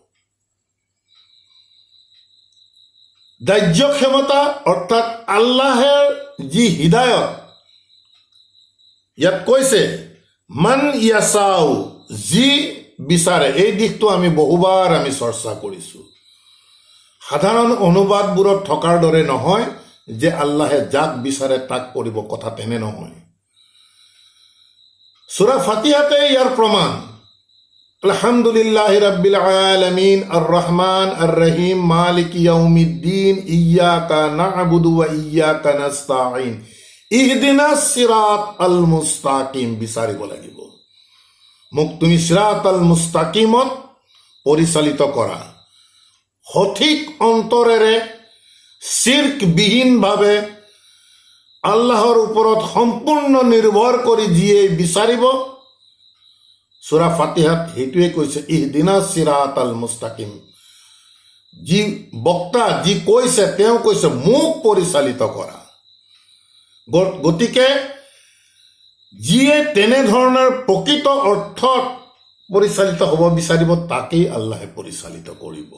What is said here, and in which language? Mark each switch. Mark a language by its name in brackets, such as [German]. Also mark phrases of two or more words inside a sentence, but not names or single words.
[Assamese] দাহ্য ক্ষমতা, অৰ্থাৎ আল্লাহেৰ যি হিদায়ত, ইয়াত কৈছে [Arabic] من يشاء, [Assamese] যি বিচাৰে। এই দিশটো আমি বহুবাৰ চৰ্চা কৰিছো। সাধাৰণ অনুবাদবোৰত থকাৰ দৰে নহয় যে আল্লাহে যাক বিচাৰে তাক কৰিব, কথা তেনে নহয়। সূৰা ফাতিহাতে ইয়াৰ প্ৰমাণ। [Arabic] الحمد لله رب العالمين الرحمن الرحيم مالك يوم الدين إياك نعبد وإياك نستعين اهدنا الصراط المستقيم [Assamese] বিচাৰিব লাগিব। মোক তুমি [Arabic] الصراط المستقيم [Assamese] পৰিচালিত কৰা। সঠিক অন্তৰেৰে, শিৰ্কবিহীনভাৱে আল্লাহৰ ওপৰত সম্পূৰ্ণ নিৰ্ভৰ কৰি যিয়ে বিচাৰিব, সূৰা ফাতিহাত সেইটোৱে কৈছে [Arabic] اهدنا الصراط المستقيم. [Assamese] যি বক্তা, যি কৈছে, তেওঁ কৈছে মোক পৰিচালিত কৰা। গতিকে যিয়ে তেনেধৰণৰ প্ৰকৃত অৰ্থত পৰিচালিত হ'ব বিচাৰিব, তাকেই আল্লাহে পৰিচালিত কৰিব।